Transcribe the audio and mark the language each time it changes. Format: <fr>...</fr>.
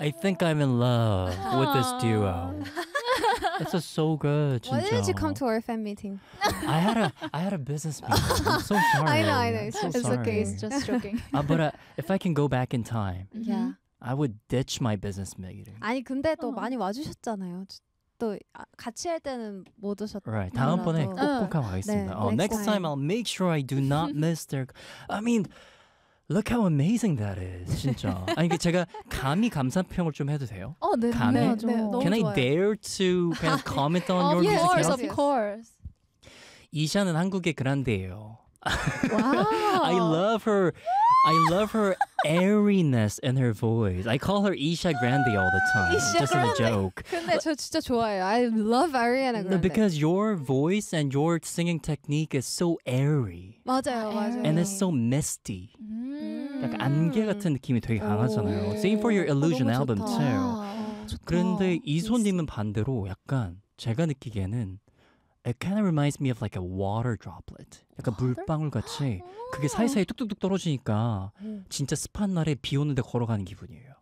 <en>I think I'm in love with this duo. This is so good. Why did you come to our fan meeting? I had a business meeting. I'm so sorry. I know. So it's sorry. Okay. It's just joking. But if I can go back in time, yeah, I would ditch my business meeting.</en> <ko>아니 근데 또 많이 와주셨잖아요. 또 같이 할 때는 못 오셨다.</ko> <en>Right.</en> <ko>다음번에 꼭꼭 가겠습니다.</ko> <en>네, next time I'll make sure I do not miss their. I mean, look how amazing that is.</en> <ko>진짜. 아니 제가 감히 감상평을 좀 해도 돼요? 어, 네. 감히? 네, 네, 너무</ko> <en>Can</en> <ko>좋아요.</ko> <en>I dare to kind of comment on your course, music? Of course.</en> <ko>이샤는 한국의 그란데예요.</ko> <en>Wow. I love her airiness in her voice. I call her Isha Grande all the time. Isha just Grande. As a joke.</en> <ko>근데 저 진짜 좋아해요.</ko> <en>I love Ariana Grande. Because your voice and your singing technique is so airy.</en> <ko>맞아요, 맞아요.</ko> <en>And it's so misty.</en> <ko>약간 안개 같은 느낌이 되게 강하잖아요.</ko> <en>오. Same for your Illusion album too.</en> <ko>그런데 이소님은 반대로 약간 제가 느끼기에는</ko> <en>It kind of reminds me of like a water droplet.</en> <ko>약간</ko> <en>water?</en> <ko>물방울같이 그게 사이사이 뚝뚝뚝 떨어지니까 진짜 습한 날에 비 오는데 걸어가는 기분이에요.</ko>